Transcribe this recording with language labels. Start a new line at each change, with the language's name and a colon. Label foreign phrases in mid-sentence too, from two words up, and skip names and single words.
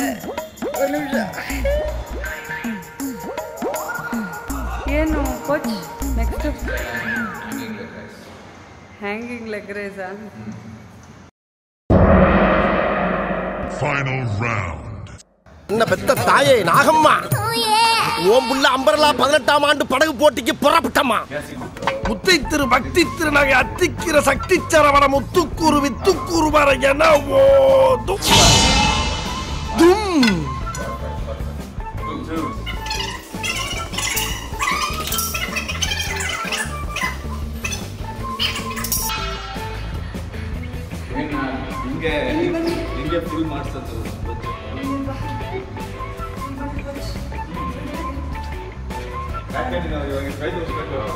Kannada: ಒಂದು ನಿಮಿಷ. ಏನು
English: coach next? hanging leg raise? Final round.
Tamil: என்ன பெத்த தாயே நாகம்மா, ஓம் புள்ள அம்பரலா 18ஆம் ஆண்டு படகு போட்டிக்கு புறப்பட்டம்மா. முத்தை திரு பக்தி திருநகை அத்திக்கிற சக்தி சரவண முத்துக்கூறு வித்துக்கூறு வர என ஓதும் தும்.
Kannada: ಹಿಂಗೆ ಫುಲ್ ಮಾಡಿಸೋದು. ಯಾಕಂದ್ರೆ ನಾವು ಇವಾಗ ಕೈ ತೋರಿಸ್ಬೇಕು.